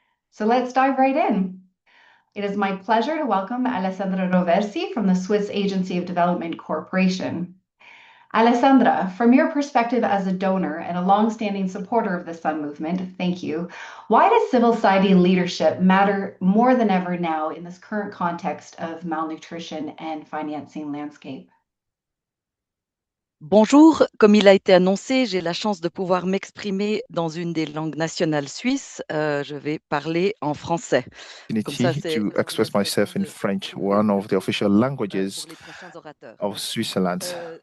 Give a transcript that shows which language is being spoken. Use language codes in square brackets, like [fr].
[en] So let's dive right in. It is my pleasure to welcome Alessandra Roversi from the Swiss Agency of Development Corporation. Alessandra, from your perspective as a donor and a long-standing supporter of the Sun movement, thank you. Why does civil society leadership matter more than ever now in this current context of malnutrition and financing landscape? [fr] Bonjour, comme il a été annoncé, j'ai la chance de pouvoir m'exprimer dans une des langues nationales suisses. Je vais parler en français. [en] To express myself in French, one of the official languages of Switzerland.